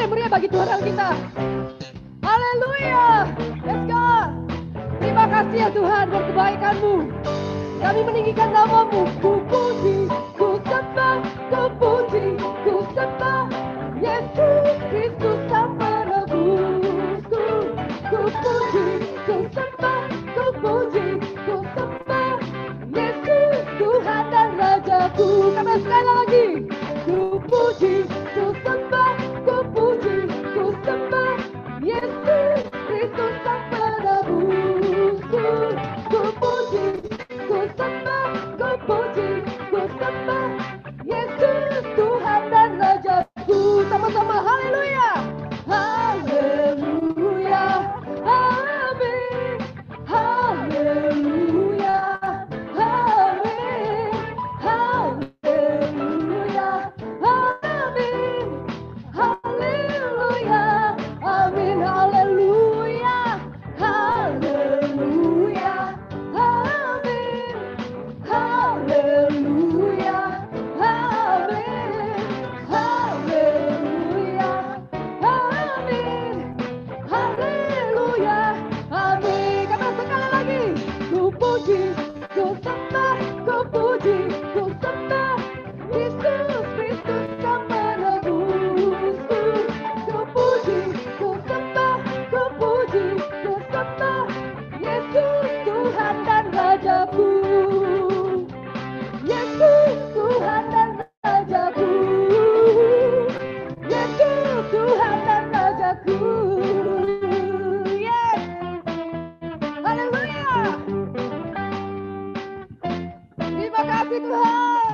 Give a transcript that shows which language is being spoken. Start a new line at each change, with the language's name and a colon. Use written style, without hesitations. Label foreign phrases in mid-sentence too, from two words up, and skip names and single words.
Indonesian: bagi Tuhan Allah kita. Haleluya.
English: Let's go.
Indonesian: Terima kasih ya Tuhan buat kebaikan-Mu. Kami meninggikan nama-Mu. Ku puji, ku sembah, ku puji, ku sembah. Yesus Kristus Sang Penebusku. Ku puji, ku sembah, ku puji, ku sembah. Yesus Tuhan dan Rajaku. Kata sekali lagi. Ku puji, ku sembah, ku puji, ku sembah. Yesus Kristus Sang Penebusku. Ku puji, ku sembah, ku puji, ku sembah. Yesus Tuhan dan Rajaku. Sama-sama haleluya. Haleluya. Amin. Haleluya. Amin. Haleluya. Amin. Haleluya. Amin. Haleluya. Haleluya. Amin. Haleluya. Amin. Haleluya. Amin. Haleluya. Amin. Kata sekali lagi. Ku puji, ku sembah, ku puji, ku sembah. Yesus Kristus Sang Penebusku. Ku puji, ku sembah, ku puji, ku sembah. Yesus Tuhan dan Rajaku. Yesus Tuhan dan Rajaku. Yesus Tuhan dan Rajaku. Yes. Haleluya. Terima kasih Tuhan.